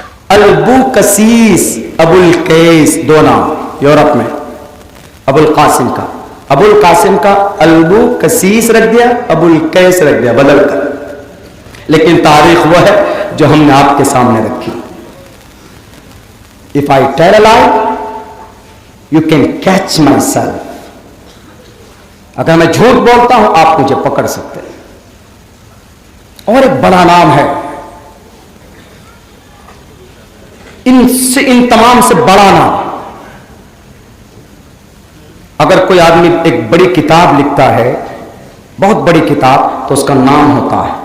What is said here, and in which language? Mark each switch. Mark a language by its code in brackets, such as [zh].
[hi] Abu cassis, Abul कैस, दो नाम Europe में। अबुल कासिम का, अबुल कासिम का अबू कसीस रख दिया, अबुल कैस रख दिया बदल कर, लेकिन तारीख वो है जो हमने आपके सामने रखी। [en] If I tell a lie, you can catch myself. [hi] अगर मैं झूठ बोलता हूं आप मुझे पकड़ सकते हैं। और एक बड़ा नाम है, इन तमाम से बड़ा नाम। अगर कोई आदमी एक बड़ी किताब लिखता है, बहुत बड़ी किताब, तो उसका नाम होता है।